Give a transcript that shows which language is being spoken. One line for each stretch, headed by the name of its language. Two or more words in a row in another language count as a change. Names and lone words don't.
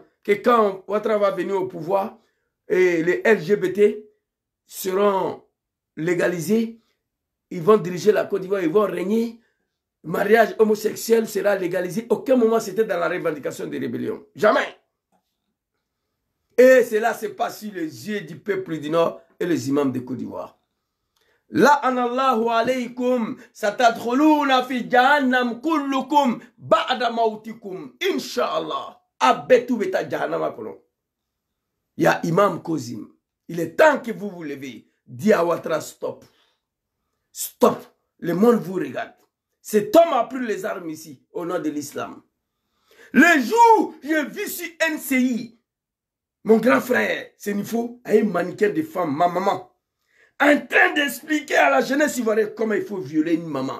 French: Que quand Ouattara va venir au pouvoir, et les LGBT seront légalisés, ils vont diriger la Côte d'Ivoire, ils vont régner. Le mariage homosexuel sera légalisé. Aucun moment c'était dans la revendication des rébellions. Jamais. Et cela se passe sur les yeux du peuple du Nord et les imams de Côte d'Ivoire.
Arabic: لعنة الله عليكم ستدخلون في جهنم كلكم بعد موتكم إن شاء الله.
Dyula: Abetu beta jahannama kono.
French: Ya Imam Kozim, il est temps que vous vous levez. Dis à Ouattara stop. Stop. Le monde vous regarde. Cet homme a pris les armes ici, au nom de l'islam. Le jour, j'ai vu sur NCI, mon grand frère, c'est une faux, un mannequin de femme, ma maman, en train d'expliquer à la jeunesse ivoirienne comment il faut violer une maman.